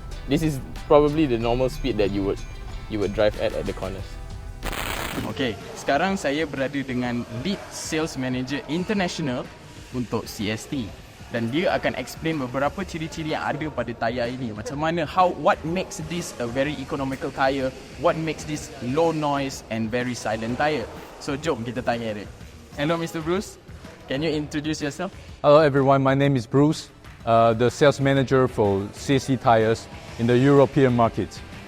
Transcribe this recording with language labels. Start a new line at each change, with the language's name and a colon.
English: This is probably the normal speed that you would drive at the corners.
Malay: Okay, sekarang saya berada dengan Lead Sales Manager International untuk CST, dan dia akan explain beberapa ciri-ciri yang ada pada tayar ini. Macam mana,
English: what makes this a very economical tire, what makes this low noise and very silent tire.
Malay: So jom kita tanya dia.
English: Hello, Mr. Bruce. Can you introduce yourself? Hello everyone, my name is Bruce, the sales manager for CSC Tires in the European market.